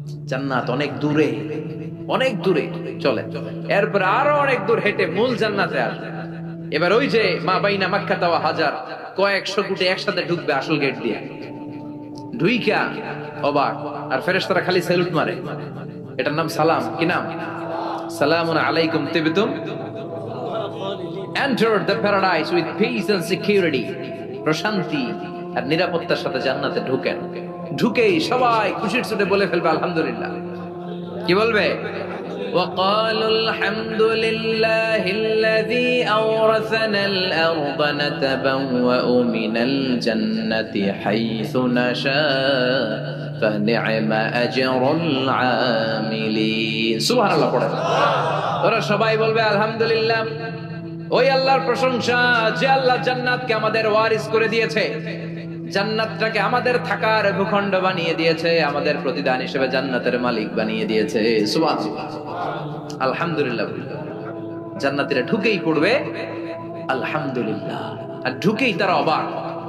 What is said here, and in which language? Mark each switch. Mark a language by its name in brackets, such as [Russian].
[Bangla] জান্নাত অনেক দূরে, অনেক দূরে। চলে এরপর আরো অনেক দূর হেঁটে মূল জান্নাতে আসবে। এবার ওই যে [Arabic] মা বাইনা মাক্কা ওয়া হাজার, [Bangla] কয়েকশো কোটি একসাথে ঢুকবে আসল গেট দিয়ে। ঢুইকা অবাক, আর ফেরেশতারা খালি স্যালুট মারে। এটার নাম সালাম। কি নাম? [Arabic] সালামুন আলাইকুম তিবতুম [English] enter the paradise with peace and security. [Bangla] প্রশান্তি আর নিরাপত্তার সাথে জান্নাতে ঢুকেন। ঢুকেই সবাই খুশির সুরে বলে ফেলবে আলহামদুলিল্লাহ। কি বলবে? [Arabic] وقالوا الحمد لله الذي أورثنا الأرض نتبوأ من الجنة حيث نشاء فنعم أجر العاملين سبحان الله [Bangla] পড়ে ওরা সবাই বলবে আলহামদুলিল্লাহ। ওই আল্লাহর প্রশংসা যে আল্লাহ জান্নাতকে আমাদের ওয়ারিস করে দিয়েছে, জান্নাতটাকে আমাদের থাকার ভূখণ্ড বানিয়ে দিয়েছে, আমাদের প্রতিদান হিসেবে জান্নাতের মালিক বানিয়ে দিয়েছে। সুবহানাল্লাহ, আলহামদুলিল্লাহ। জান্নাতীরা ঢুকেই পড়বে আলহামদুলিল্লাহ, আর ঢুকেই তারা অবাক।